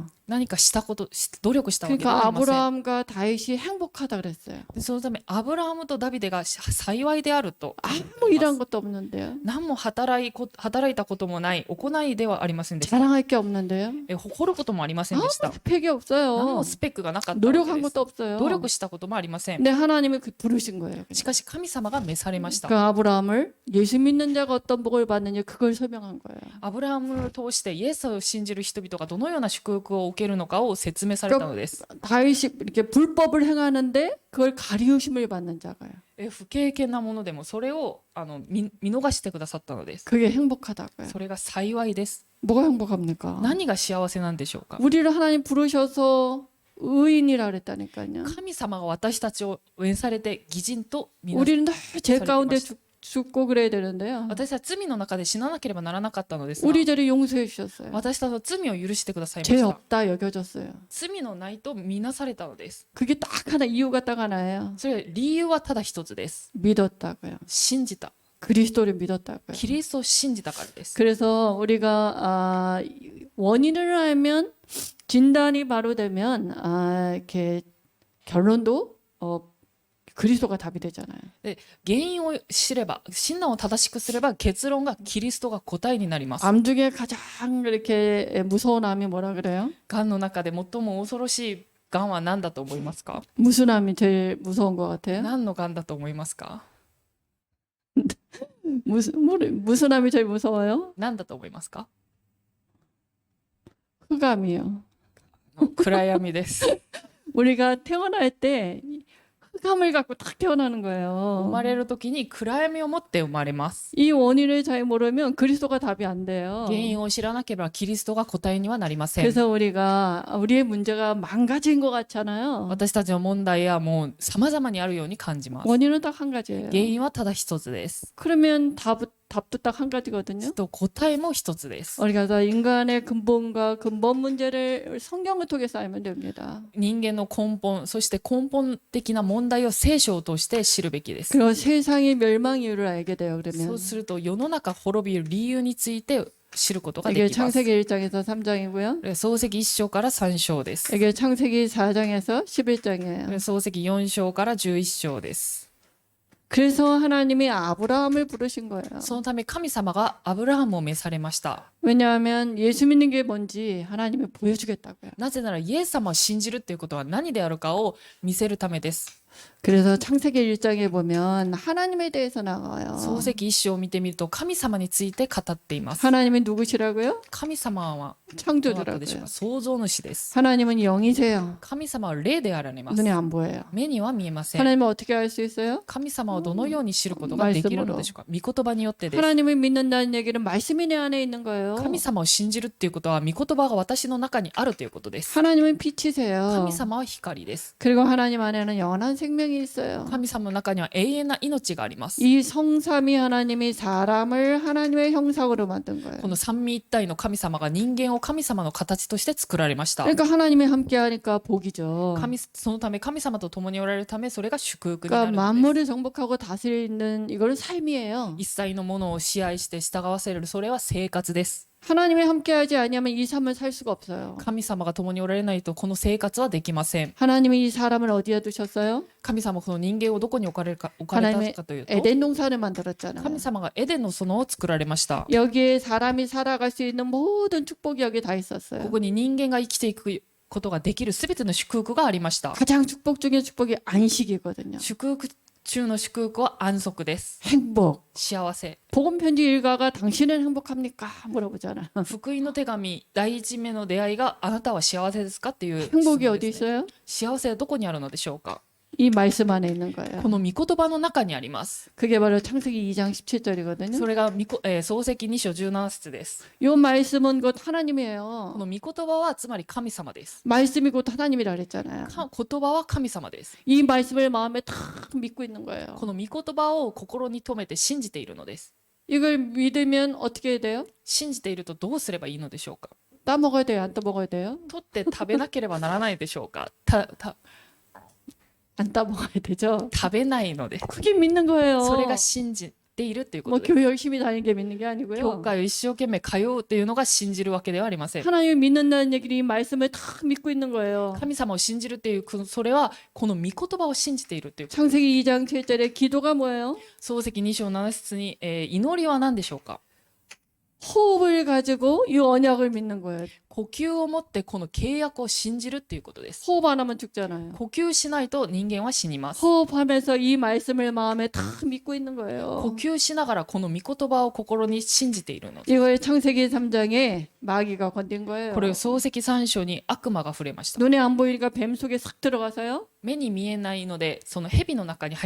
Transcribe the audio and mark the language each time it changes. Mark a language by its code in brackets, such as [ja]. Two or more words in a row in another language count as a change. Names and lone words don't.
[ja] 何かしたこと、努力したわけで [ko] 그러니까 [ja] はありません。 [ko] 아브라함과 다윗이 행복하다 그랬어요. [ja] でそのためアブラハムとダビデが幸いであると。 [ko] 아무 일한 것도 없는데요. [ja] 何も働いたこともない行いではありませんでした。 [ko] 자랑할 게 없는데요. [ja] 誇ることもありませんでした。 [ko] 스펙이 [ja] 何 [ko] 없어요. [ja] もスペックがなかったわけ [ko] 노력한 [ja] です。 [ko] 것도 없어요. [ja] 努力したこともありません。 [ko] 근데 하나님이 부르신 거예요. [ja] しかし神様が召されました。 [ko] 그 아브라함을 예수 믿는 자가 어떤 복을 받느냐 그걸 설명한 거예요. [ja] アブラハムを通してイエスを信じる人々がどのような祝福を受けるのかを説明されたのです。 [ko] 다윗이 이렇게 불법을 행하는데 그걸 가리우심을 받는 자가요. [ja] 不経験なものでもそれを見逃してくださったのです。 [ko] 그게 행복하다고요. [ja] それが幸いです。 [ko] 뭐가 행복합니까? [ja] 何が幸せなんでしょうか。 [ko] 우리를 하나님 부르셔서 의인이라 그랬다니까요. [ja] 神様が私たちを召されて義人と見なされ [ko] 우리는 늘 죄 가운데 죽고 그래야 되는데요. [ja] 私は罪の中で死ななければならなかったのですが、 [ko] 우리들을 용서해 주셨어요. [ja] 私たちの罪を許してくださいま [ko] 죄 [ja] した。 [ko] 없다 여겨졌어요. [ja] 罪のないと見なされたのです。 [ko] 그게 딱 하나 이유가 딱 하나예요. [ja] それ理由はただ一つです。 [ko] 믿었다고요. [ja] 信じた。 [ko] 그리스도를 믿었다고요. [ja] キリストを信じたからです。 [ko] 그래서 우리가 원인을 알면 진단이 바로 되면 이렇게 결론도 그리스도가 답이 되잖아요. [ja] 原因を知れば、診断を正しくすれば結論がキリストが答えになります。 [ko] 암 중에 가장 이렇게 무서운 암이 뭐라 그래요? [ja] がんの中で最も恐ろしいがんは何だと思いますか？ [ko] 무슨 암이 제일 무서운 것 같아요? [ja] 何のがんだと思いますか？ [ko] 무슨 암이 제일 무서워요? [ja] 何だと思いますか？ [ko] 흑암이요. [ja] 暗闇です。 [ko] 우리가 태어날 때 흑암을 갖고 딱 태어나는 [ja] 生 [ko] 거예요. [ja] まれる時に暗闇を持って生まれます。 [ko] 이 원인을 잘 모르면 그리스도가 답이 안 돼요. [ja] 原因を知らなければキリストが答えにはなりません。 [ko] 그래서 우리의 문제가 망가진 것 같잖아요. [ja] 私たちの問題はもう様々にあるように感じます。 [ko] 원인은 딱 한 가지예요. [ja] 原因はただ一つです。 [ko] 그러면 답도 딱 한 가지거든요. [ja] と答えも一つです。 [ko] 우리가 다 인간의 근본과 근본 문제를 성경을 통해서 알면 됩니다. [ja] 人間の根本、そして根本的な問題を聖書を通して知るべきです。 [ko] 그리고 세상의 멸망 이유를 알게 돼요. [ja] そ [ko] 그러면 [ja] うすると世の中滅びる理由について知ることが [ko] 이게 [ja] できます。 [ko] 창세기 1장에서 3장이고요. [ja] 漱石1章から3章です。 [ko] 이게 창세기 4장에서 11장이에요. [ja] 漱石4章から11章です。 [ko] 그래서 하나님이 아브라함을 부르신 거예요. [ja] そのため神様がアブラハムを召されました。 [ko] 왜냐하면 예수 믿는 게 뭔지 하나님이 보여주겠다고요. [ja] なぜならイエス様を信じるっていうことは何であるかを見せるためです。 [ko] 그래서 창세기 1장에 보면 하나님에 대해서 나와요. [ja] 漱石1章を見てみると神様について語っています。 [ko] 하나님이 누구시라고요? [ja] 神様はどなたでしょう [ko] 창조주라고요. [ja] か？創造主です。 [ko] 하나님은 영이세요. [ja] 神様は霊であられます。 [ko] 눈에 안 보여요. [ja] 目には見えません。 [ko] 하나님은 어떻게 알 수 있어요? [ja] 神様をどのように知ることができるのでしょうか？御言葉によってです。 [ko] 하나님을 믿는다는 얘기는 말씀이 내 안에 있는 거예요. [ja] 神様を信じるっていうことは御言葉が私の中にあるということです。 [ko] 하나님은 빛이세요. [ja] 神様は光です。 [ko] 그리고 하나님 안에는 영원한 생명이 있어요. [ja] 神様の中には永遠な命があります。 [ko] 이 성삼위 하나님이 사람을 하나님의 형상으로 만든 거예요. [ja] この三位一体の神様が人間を神様の形として作られました。 [ko] 그러니까 하나님이 함께하니까 복이죠. [ja] そのため神様と共におられるためそれが祝福にな [ko] 그러니까 [ja] るのです。 [ko] 만물을 정복하고 다스리는 이거는 삶이에요. [ja] 一切のものを支配して従わせるそれは生活です。 [ko] 하나님이 함께하지 아니하면 이 삶을 살 수가 없어요. [ja] 神様が共におられないとこの生活はできません。 [ko] 하나님이 이 사람을 어디에 두셨어요? [ja] 神様はこの人間をどこに置かれたかというと、 [ko] 에덴 동산을 만들었잖아요. [ja] 神様がエデンの園を作られました。 [ko] 여기에 사람이 살아갈 수 있는 모든 축복이 여기 다 있었어요. [ja] ここに人間が生きていくことができるすべての祝福がありました。 [ko] 가장 축복 중에 축복이 안식이거든요. [ja] 祝福中の祝福は安息です。 [ko] 행복. [ja] 幸せ。 [ko] 복음 편지 일가가 당신은 행복합니까? 물어보잖아. [ja] 福音の手紙第一目の出会いがあなたは幸せですかっていう質 [ko] 행복이 [ja] 問 [ko] 어디 [ja] ですね。 [ko] 있어요? [ja] 幸せはどこにあるのでしょうか。 [ko] 이 말씀 안에 있는 거예요. [ja] この御言葉の中にあります。 [ko] 그게 바로 창세기 2장 17절이거든요. [ja] それが創世記2章17節です。 [ko] 이 말씀은 곧 [ja] こ [ko] 하나님이에요. [ja] の御言葉はつまり神様です。 [ko] 말씀이 곧 하나님이라 그랬잖아요. [ja] 言葉は神様です。 [ko] 이 말씀을 마음에 탁 믿고 있는 거예요. [ja] この御言葉を心に留めて信じているのです。 [ko] 이걸 믿으면 어떻게 해야 돼요? [ja] 信じているとどうすればいいのでしょうか。 [ko] 따먹어야 돼요? 안 따먹어야 돼요? [ja] 取って食べなければならないでしょうか。 [ko] 안 따먹어야 되죠? [ja] 食べないので、 [ko] 그게 믿는 거예요. [ja] それが信じているというこ [ko] 뭐 [ja] とです。 [ko] 교회 열심히 다니는 게 믿는 게 [ja] 教 [ko] 아니고요. [ja] 会を一生懸命通うというのが信じるわけではありません。 [ko] 하나님을 믿는다는 얘기는 이 말씀을 탁 믿고 있는 거예요. [ja] 神様を信じるっていうそれはこの御言葉を信じているということ。 [ko] 창세기 2장 7절에 기도가 뭐예요? [ja] 創世記2章7節に、祈りは何でしょうか。 [ko] 호흡을 가지고 이 언약을 믿는 거예요. [ja] 呼吸を持ってこの契約を信じるっていうことです。 [ko] 호흡 안 하면 죽잖아요. [ja] 呼吸しないと人間は死にます。 [ko] 호흡하면서 이 말씀을 마음에 탁 믿고 있는 [ja] 呼 [ko] 거예요. [ja] 吸しながらこの御言葉を心に信じているのです。 [ko] 이걸 창세기 3장에 마귀가 건든 거예요. [ja] これを創世記3章に悪魔が触れました。 [ko] 눈에 안 보이니까 뱀 속에 싹 들어가서요. [ja] 目に見えないのでその蛇の中に入って